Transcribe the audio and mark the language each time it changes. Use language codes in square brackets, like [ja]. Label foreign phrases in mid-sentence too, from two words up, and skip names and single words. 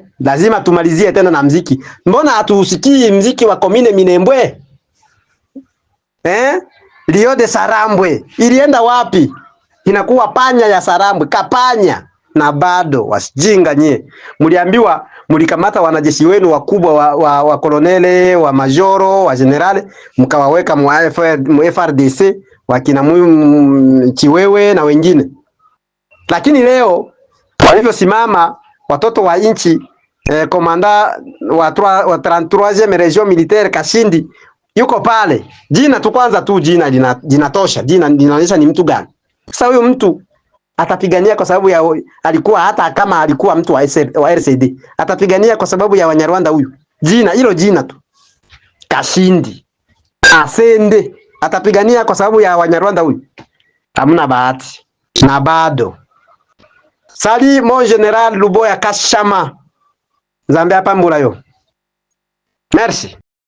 [sw] Lazima tumalizie tena na mziki. Mbona hatusikii mziki wa komine Minembwe? Rio de Sarambwe ilienda wapi? Inakuwa panya ya Sarambwe, kapanya. Na bado wasijinga nye. Mliambiwa mlikamata wanajeshi wenu wakubwa wa kolonele, wa majoro, wa generale, mkawaweka mu FRDC, wakina Chiwewe na wengine. Lakini leo walivyosimama watoto wa inchi, komanda wa [fr] 33e region militaire [sw] Kashindi yuko pale. Jina tu kwanza tu jina linatosha. Jina linaonyesha ni mtu gani. Sasa huyo mtu atapigania kwa sababu ya alikuwa, hata kama alikuwa mtu wa RCD, atapigania kwa sababu ya Wanyarwanda huyu. Jina hilo jina tu. Kashindi. Asende atapigania kwa sababu ya Wanyarwanda huyu. Hamna bahati. Na bado. [fr] Sali mon general Luboya Kashama. [ln] Nzambe hapa mbula yo. Merci.